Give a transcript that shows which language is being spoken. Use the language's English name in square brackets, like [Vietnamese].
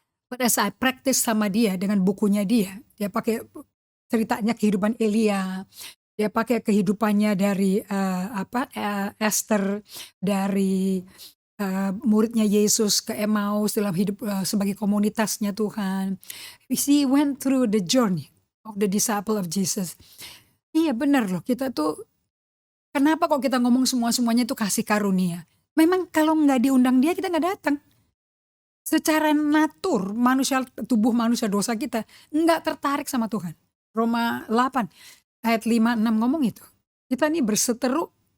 [Indonesian] Pada saat praktis sama dia dengan bukunya dia pakai ceritanya kehidupan Elia, dia pakai kehidupannya dari Esther, dari muridnya Yesus ke Emmaus dalam hidup sebagai komunitasnya Tuhan. [English] He went through the journey of the disciple of Jesus. [Indonesian] Iya benar loh, kita tuh kenapa kok kita ngomong semuanya itu kasih karunia? Memang kalau nggak diundang dia kita nggak datang. Secara natur tubuh manusia dosa kita nggak tertarik sama Tuhan. Roma 8 ayat 5-6 ngomong itu. Kita nih berseteru.